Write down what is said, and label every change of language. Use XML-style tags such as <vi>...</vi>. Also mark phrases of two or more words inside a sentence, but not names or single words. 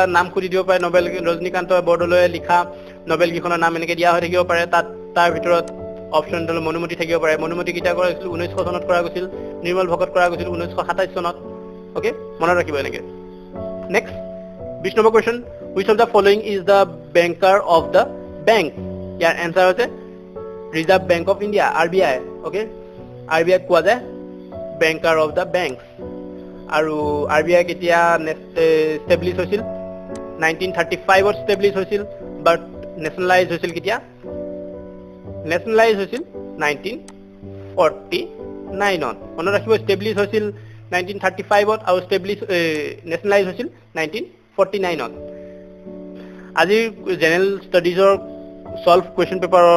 <as>নাম খুলি দিব পাৰে নভেল ৰজনীকান্ত বৰদলৈয়ে লিখা নভেল কিখনৰ নাম এনেকে দিয়া হৈ থাকিব পাৰে তাৰ ভিতৰত অপচন দল মনুমতি থাকিব পাৰে মনুমতি কেতিয়া কৰা হৈছিল 1900 চনত কৰা গৈছিল নিৰ্মল ভকত কৰা গৈছিল 1927 চনত ওকে মনত ৰাখিব এনেকে</as> <en>next 20 number question which of the following is the banker of the bank</en> <as>ইয়াৰ এনসাৰ হৈছে ৰিজাৰ্ভ বেংক অফ ইণ্ডিয়া RBI ওকে RBI কোৱা যায়</as> <en>banker of the banks</en> <as>আৰু RBI কেতিয়া establish হৈছিল 1935 ত establish হৈছিল</as> <en>but nationalize</en> <as>হৈছিল কেতিয়া nationalize হৈছিল 1949 ত মনত ৰাখিব establish হৈছিল 1935ত আৰু নেশ্যনেলাইজ হৈছিল 1949ত আজিৰ</as> <en>general studies solve question paper</en>